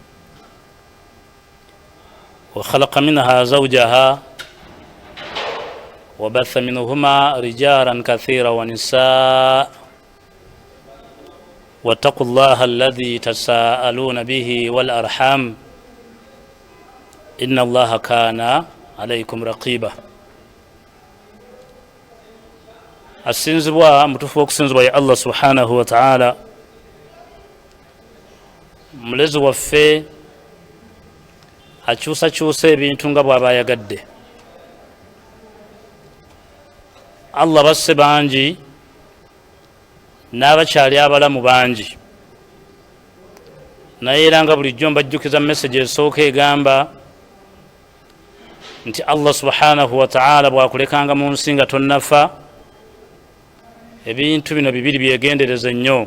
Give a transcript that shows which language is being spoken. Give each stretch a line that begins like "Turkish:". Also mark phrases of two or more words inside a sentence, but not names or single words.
Arabic: وخلق منها زوجها وبث منهما رجالا كثيرا ونساء واتقوا الله الذي تساءلون به والأرحام إن الله كان عليكم رقيبا.
Ganda: asinzibwa mutufu okusinzibwa ya Allah
Arabic: سبحانه وتعالى,
Ganda: mulezi waffe akyusakyusa ebintu nga bw'aba ayagadde. Allah basse bangi n'abakyali abalamu bangi, naye era nga bulijjo mbajjukiza message esooka egamba nti Allah
Arabic: سبحانه وتعالى
Ganda: bw'akulekanga mu nsi nga tonnafa, ebintu bino bibiri byegendereze nnyo.